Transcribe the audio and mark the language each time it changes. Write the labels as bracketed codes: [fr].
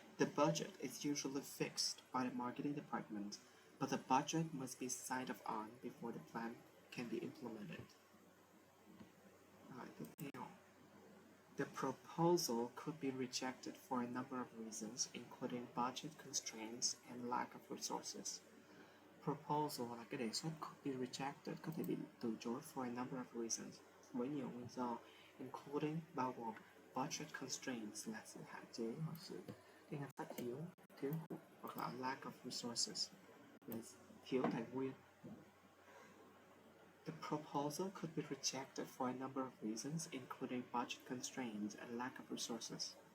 [en] The budget is usually fixed by the marketing department, but the budget must be signed off on before the plan can be implemented. Right, [vi] tiếp theo. [en] The proposal could be rejected for a number of reasons, including budget constraints and lack of resources. [vi] Proposal là cái đề xuất [en] could be rejected, [vi] có thể bị từ chối [en] for a number of reasons, [vi] với nhiều nguyên do, including bao gồm [en] budget constraints [vi] là sự hạn chế hoặc sự cái ngân sách thiếu hoặc là [en] lack of resources [vi] là thiếu tài nguyên. [en] The proposal could be rejected for a number of reasons, including budget constraints and lack of resources.